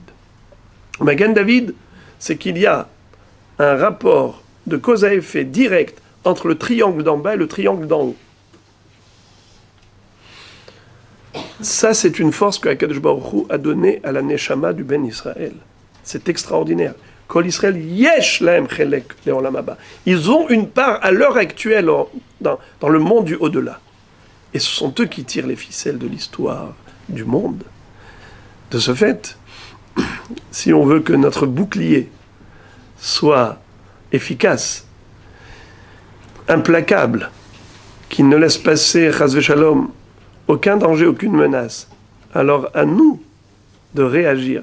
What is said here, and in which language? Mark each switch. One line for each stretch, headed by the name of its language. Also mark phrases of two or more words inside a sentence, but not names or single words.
French: Le Magen David, c'est qu'il y a un rapport de cause à effet direct entre le triangle d'en bas et le triangle d'en haut. Ça, c'est une force que
Hebrew: הקדוש ברוך הוא
French: a donnée à la Neshama du
Hebrew: בן ישראל.
French: C'est extraordinaire.
Hebrew: כל ישראל יש להם חלק לעולם הבא.
French: Ils ont une part à l'heure actuelle dans le monde du au-delà. Et ce sont eux qui tirent les ficelles de l'histoire du monde. De ce fait, si on veut que notre bouclier soit efficace, implacable, qui ne laisse passer,
Hebrew: חס ושלום,
French: aucun danger, aucune menace, alors à nous de réagir.